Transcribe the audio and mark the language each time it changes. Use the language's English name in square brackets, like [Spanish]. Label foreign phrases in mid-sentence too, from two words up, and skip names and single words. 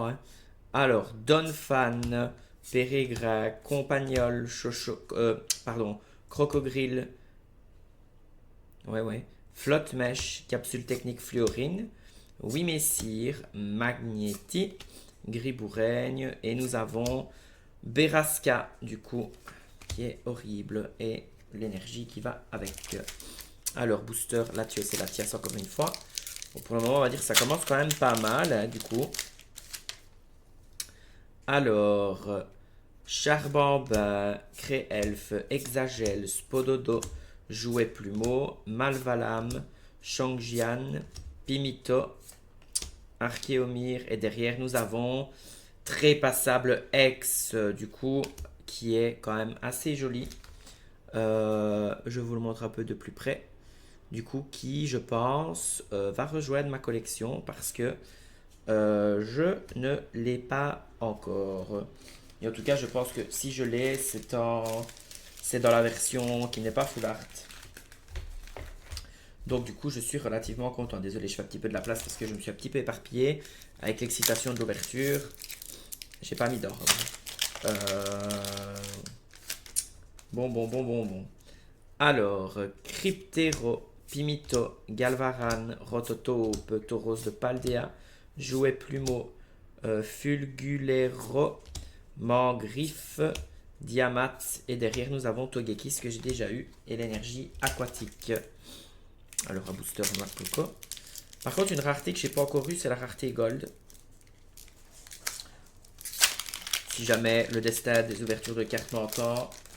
[French] Hein. Alors, Donphan, Pérégrin, Compagnol, Crocogrille, ouais, Flotte Mèche, Capsule Technique Fluorine, Wimessir, Magnéti, Griboureigne, et nous avons Berasca, du coup, qui est horrible, et l'énergie qui va avec. Alors, booster, Latios et Latias encore une fois. Bon, pour le moment, on va dire que ça commence quand même pas mal, hein, du coup. Alors, Charbamba, Créelfe, Exagel, Spododo, Jouet Plumeau, Malvalam, Shangjian, Pimito, Archéomir, et derrière nous avons Trépassable X, du coup, qui est quand même assez joli. Je vous le montre un peu de plus près. Du coup, qui, je pense, va rejoindre ma collection parce que je ne l'ai pas encore. Et en tout cas, je pense que si je l'ai, c'est dans la version qui n'est pas [English] full art. [French] Donc du coup, je suis relativement content. Désolé, je fais un petit peu de la place parce que je me suis un petit peu éparpillé avec l'excitation de l'ouverture. J'ai pas mis d'ordre. Bon. Alors, Cryptero, Pimito, Galvaran, Rototope, Tauros de Paldea, Jouet Plumeau, Fulgulero, Mangriffe, Diamat, et derrière nous avons Togekiss que j'ai déjà eu, et l'énergie aquatique. Alors un booster noir coco. Par contre, une rareté que je n'ai pas encore eue, c'est la rareté Gold. Si jamais le destin des ouvertures de cartes m'entend.